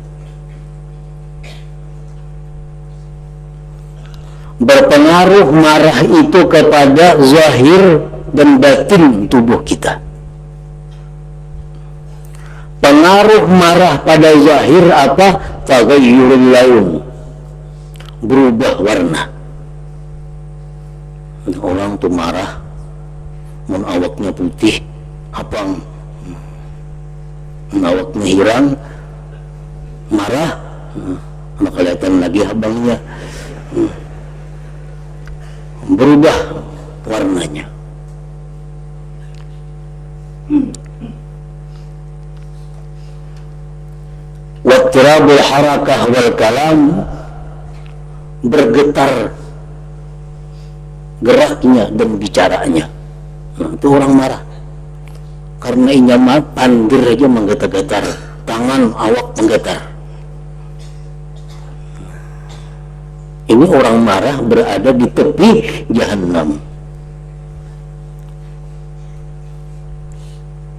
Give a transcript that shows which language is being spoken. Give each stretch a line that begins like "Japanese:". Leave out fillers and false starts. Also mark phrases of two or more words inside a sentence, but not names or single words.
Indonesian: Berpengaruh marah itu kepada zahir dan batin tubuh kita. Pengaruh marah pada zahir apa?
Arabic: تغير اللون,
Indonesian: berubah warna.
Banjar: Orang tuh marah, mun awaknya putih, apa awaknya hirang, marah, maka kelihatan lagi abangnya, berubah warnanya.
Arabic: واضطراب الحركة والكلام,
Indonesian: bergetar geraknya dan bicaranya.
Banjar: Nah, itu orang marah karena inya pandir aja menggetar-getar, tangan awak menggetar.
Indonesian: Ini orang marah berada di tepi jahannam.